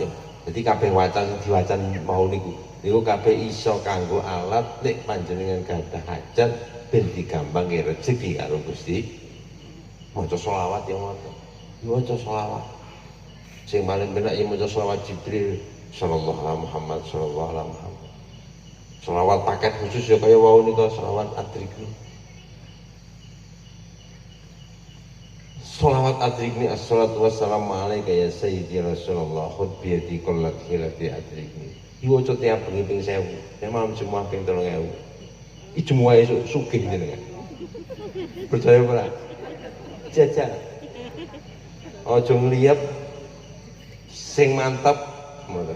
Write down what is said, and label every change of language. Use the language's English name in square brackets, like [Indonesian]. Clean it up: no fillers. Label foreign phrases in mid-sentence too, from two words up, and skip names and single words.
[Javanese] Jadi kabeh wacan diwacan mau niku kabeh iso kanggo alat nek panjenengan gadah hajat ben digampangke rezeki karo Gusti. Maca selawat ya ngono. Maca selawat. Sing paling benak ya maca selawat Jibril [Arabic] صلى الله عليه محمد صلى الله عليه محمد. [Javanese] Selawat paket khusus ya kaya wau nika selawat Adrikni. [Arabic] صلوات أدركني الصلاة والسلام عليك يا سيدي رسول الله خذ بيدي قلت حيلتي أدركني. [Javanese] Diwaca tiap bengi ping 1000, nek malam Jumat ping 3000. Iki Jumat esuk sugih jenengan. Percaya ora? Jajal. Aja ngliyep sing mantap ngoten.